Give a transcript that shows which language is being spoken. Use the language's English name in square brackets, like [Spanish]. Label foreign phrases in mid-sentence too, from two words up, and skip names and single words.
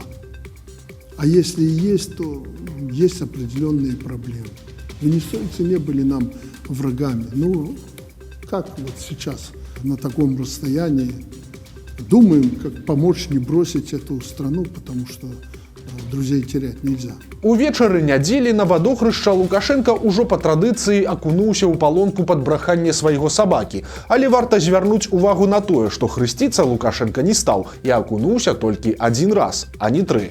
[Russian] А если и есть, то есть определенные проблемы. Венесуэльцы не были нам врагами. Ну, как вот сейчас на таком расстоянии думаем, как помочь не бросить эту страну, потому что друзей терять нельзя. [Belarusian] Увечары нядзелі на вадохрышча Лукашенко ўжо па традыцыі акунуўся ў палонку пад браханне свайго сабакі. Але варта звярнуць увагу на тое, што хрысціцца Лукашенко не стаў і акунуўся толькі адзін раз, а не 3.